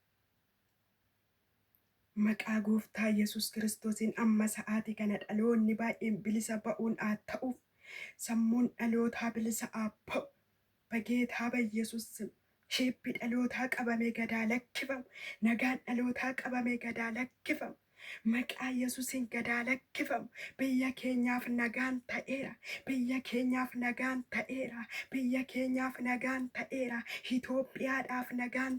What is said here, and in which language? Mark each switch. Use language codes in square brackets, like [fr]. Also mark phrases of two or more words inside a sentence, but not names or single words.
[om] maqaa gooftaa Yesuus Kiristoosiin amma sa'aatii kana dhaloonni baay'een bilisa ba'uun haa ta'uuf sammuun dhalootaa bilisa haa ba'u [am] በጌታ በኢየሱስ ስም [om] sheeppi dhalootaa qabamee gadaa lakkifamu nagaan dhalootaa qabamee gadaa lakkifamu maqaa Yesuusin gadaa lakkifamu biyya keenyaaf nagaan ta'eera biyya keenyaaf nagaan ta'eera biyya keenyaaf nagaan ta'eera Itoophiyaadhaaf nagaan